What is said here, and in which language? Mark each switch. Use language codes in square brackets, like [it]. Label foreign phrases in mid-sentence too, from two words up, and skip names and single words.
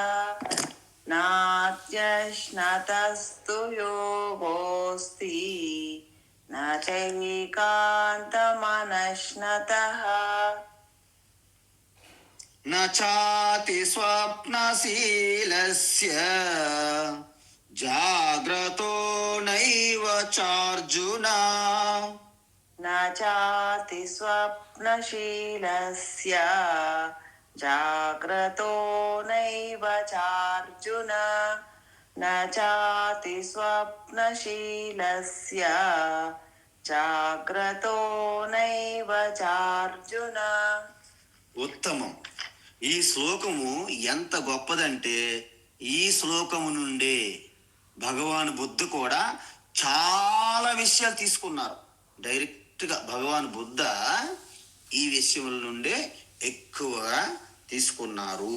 [sa] నాత్యశ్నతస్తు యోగోస్తి న చైకాంతమనశ్నతః. న చాతి స్వప్నశీలస్య జాగ్రత్తో నైవ చార్జున. न चाति स्वप्नशीलस्य जाग्रतो नैव चार्जुन. न चाति स्वप्नशीलस्य जाग्रतो नैव चार्जुन. [te] ఉత్తమం. ఈ శ్లోకము ఎంత గొప్పదంటే ఈ శ్లోకము నుండే భగవాన్ బుద్ధ కూడా చాలా విషయాలు తీసుకున్నారు. డైరెక్ట్గా భగవాన్ బుద్ధ ఈ విషయముల నుండే ఎక్కువగా తీసుకున్నారు.